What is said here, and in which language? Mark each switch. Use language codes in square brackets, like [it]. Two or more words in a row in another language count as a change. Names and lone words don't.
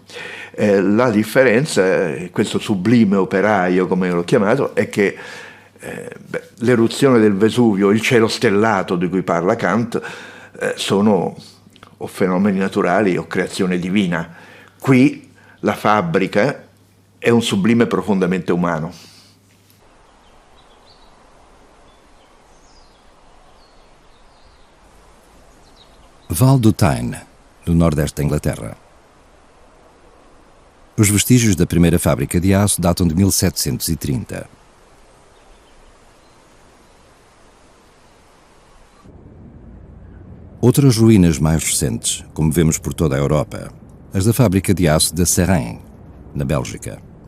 [it] La differenza, questo sublime operaio, come l'ho chiamato, è che l'eruzione del Vesuvio, il cielo stellato di cui parla Kant, sono o fenomeni naturali o creazione divina. Qui la fabbrica è un sublime profondamente umano. [pt] Val do Tyne, no nordeste da Inglaterra. Os vestígios da primeira fábrica de aço datam de 1730. Outras ruínas mais recentes, como vemos por toda a Europa, as da fábrica de aço de Seraing, na Bélgica.